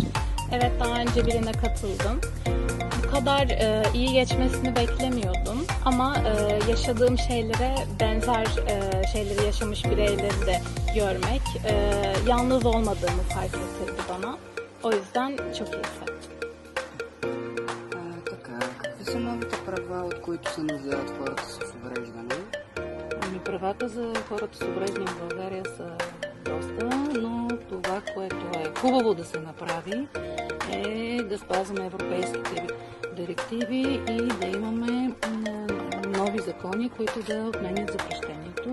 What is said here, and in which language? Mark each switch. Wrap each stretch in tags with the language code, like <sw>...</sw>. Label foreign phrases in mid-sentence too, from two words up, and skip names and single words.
<tr>Evet, daha önce birine katıldım. Bu kadar iyi geçmesini beklemiyordum ama yaşadığım şeylere benzer şeyleri yaşamış bireyleri de görmek, yalnız olmadığımı fark ettirdi bana. O yüzden çok iyi hissettim.</tr> <bg>Какви са новите права, от които се нуждаят хората с увреждане? Правата за хората с увреждане в България са доста, но това, което е хубаво да се направи, е да спазваме европейските директиви и да имаме нови закони, които да отменят запрещението.</bg>